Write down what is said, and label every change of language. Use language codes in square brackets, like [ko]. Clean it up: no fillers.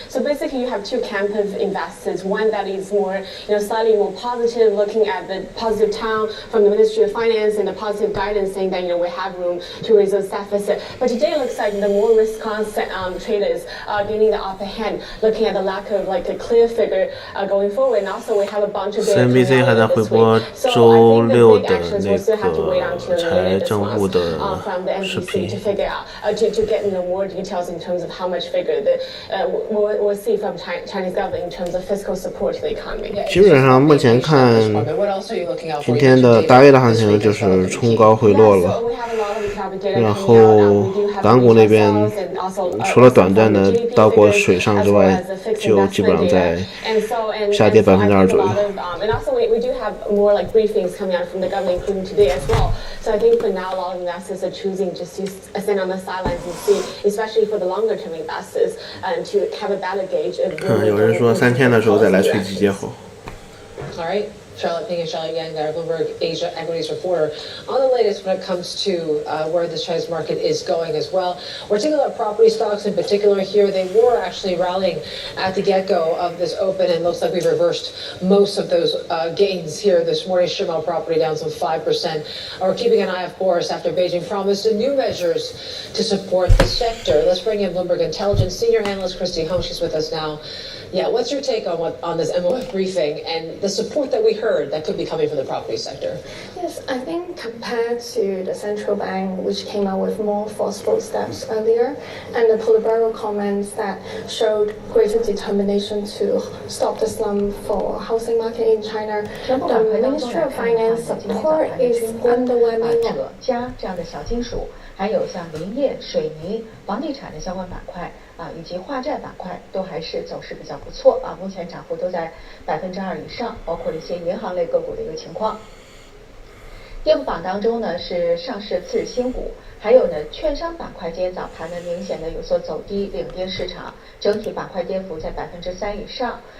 [en] So basically, you have two camp of investors. One that is more, slightly more positive, looking at the positive tone from the Ministry of Finance and the positive guidance saying that, we have room to raise those deficit. But today it looks like the more risk-on traders are gaining the upper hand, looking at the lack of like a clear figure going forward. And also we have a bunch of [zh] CNBC 还在回播周六的那个财政部的视频。 [en] to figure out to get more details in terms of how much figure we'll see from Chinese government in terms of fiscal support to the economy. [zh] 基本上目前看，今天的大 A 的行情就是冲高回落了，然后港股那边除了短暂的到过水上之外，就基本上在下跌2%左右。 [en] And also we do have more like briefings coming out from the government, including today as well. So I think for now, a lot of investors are choosing just to stand on the sidelines and see, especially for the longer term investors, to have a better gauge of. [zh] 有人说3000的时候再来推机接后。 [en] All right. Charlotte Ping and Charlotte Yang, our Bloomberg Asia equities reporter, on the latest when it comes to where the Chinese market is going as well. We're taking a look at property stocks in particular here. They were actually rallying at the get-go of this open, and looks like we've reversed most of those gains here this morning. Shimao property down some 5%. We're keeping an eye, of course, after Beijing promised new measures to support the sector. Let's bring in Bloomberg Intelligence senior analyst Christy Hung. She's with us now. Yeah, what's your take on this MOF briefing and the support that we heard that could be coming from the property sector? Yes, I think compared to the central bank, which came out with more forceful steps earlier, and the Politburo comments that showed greater determination to stop the slump for housing market in China, the Ministry of Finance support is underwhelming. [zh] 镓这样的小金属，还有像林业、水泥、房地产的相关板块以及化债板块都还是走势比较不错目前涨幅都在2%以上，包括了一些银行类个股的一个情况。跌幅榜当中呢是上市次日新股，还有呢券商板块今天早盘呢明显的有所走低，领跌市场，整体板块跌幅在3%以上。